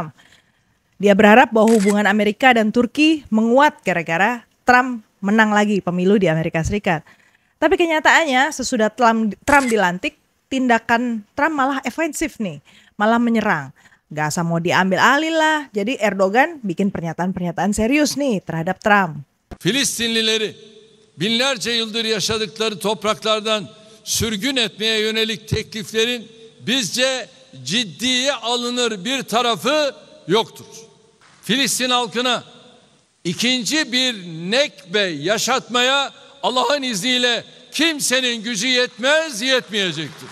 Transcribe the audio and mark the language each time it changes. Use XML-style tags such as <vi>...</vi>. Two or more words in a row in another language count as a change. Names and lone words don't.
<id>Dia berharap bahwa hubungan Amerika dan Turki menguat gara-gara Trump menang lagi pemilu di Amerika Serikat. Tapi kenyataannya sesudah Trump dilantik, tindakan Trump malah ofensif nih, malah menyerang. Gak asal mau diambil alih lah, jadi Erdogan bikin pernyataan-pernyataan serius nih terhadap Trump.</id> <tr>Filistinlileri binlerce yıldır yaşadıkları topraklardan sürgün etmeye yönelik tekliflerin bizce ciddiye alınır bir tarafı yoktur. Filistin halkına ikinci bir nekbe yaşatmaya Allah'ın izniyle kimsenin gücü yetmeyecektir.</tr>